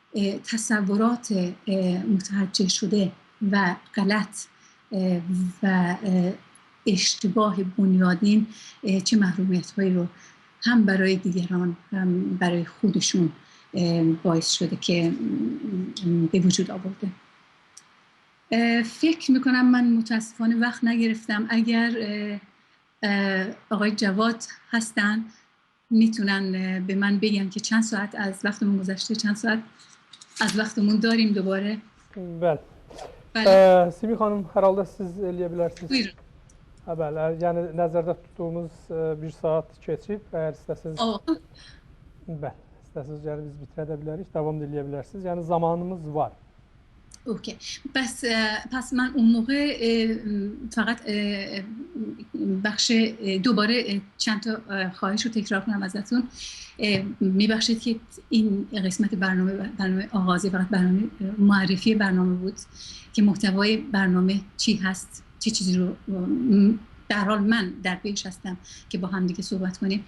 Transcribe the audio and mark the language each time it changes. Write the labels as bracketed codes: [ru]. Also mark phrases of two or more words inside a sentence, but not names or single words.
[fa] تصورات متوجه شده و غلط و اشتباه بنیادین چه محرومیت‌هایی رو هم برای دیگران هم برای خودشون باعث شده که به وجود آورده. فکر میکنم من متاسفانه وقت نگرفتم. اگر آقای جواد هستن میتونن به من بگن که چند ساعت از وقتمون گذشته، چند ساعت از وقتمون داریم دوباره. [az] Bəli. Simi xanım, hər halda siz eləyə bilərsiniz. Buyurun. Bəli, yəni nəzərdə tutduğumuz 1 saat keçib. Əgər istəsəniz, bəli, istəsəniz yəni biz bitirə də bilərik, davam da eləyə bilərsiniz. Yəni zamanımız var. [fa] اوکی. پس من اون موقع فقط بخش دوباره چند تا خواهش رو تکرار کنم ازتون. میبخشید که این قسمت برنامه آغازی فقط برنامه معرفی برنامه بود که محتوای برنامه چی هست، چه چیزی رو در حال من در پیش هستم که با هم دیگه صحبت کنیم.